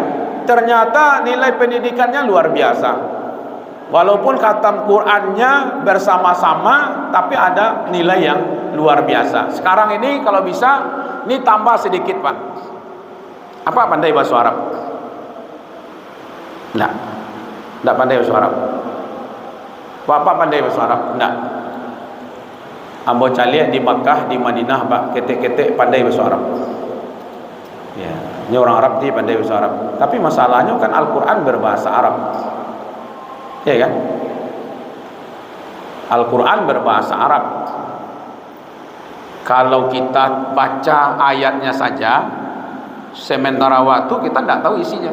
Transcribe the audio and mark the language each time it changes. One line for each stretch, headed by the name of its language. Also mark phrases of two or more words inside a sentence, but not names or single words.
Indonesian: Ternyata nilai pendidikannya luar biasa. Walaupun khatam Qurannya bersama-sama, tapi ada nilai yang luar biasa. Sekarang ini kalau bisa, ini tambah sedikit Pak. Apa pandai bahasa Arab? Enggak pandai bahasa Arab. Bapak pandai bahasa Arab? Enggak.
Minangkabau: Ambo calian di Makkah, di Madinah Pak, ketek-ketek pandai bahasa Arab.
Indonesian: Ya, ini orang Arab dia pandai bahasa Arab. Tapi masalahnya kan Al-Quran berbahasa Arab. Ya kan? Al-Quran berbahasa Arab. Kalau kita baca ayatnya saja, sementara waktu kita tidak tahu isinya.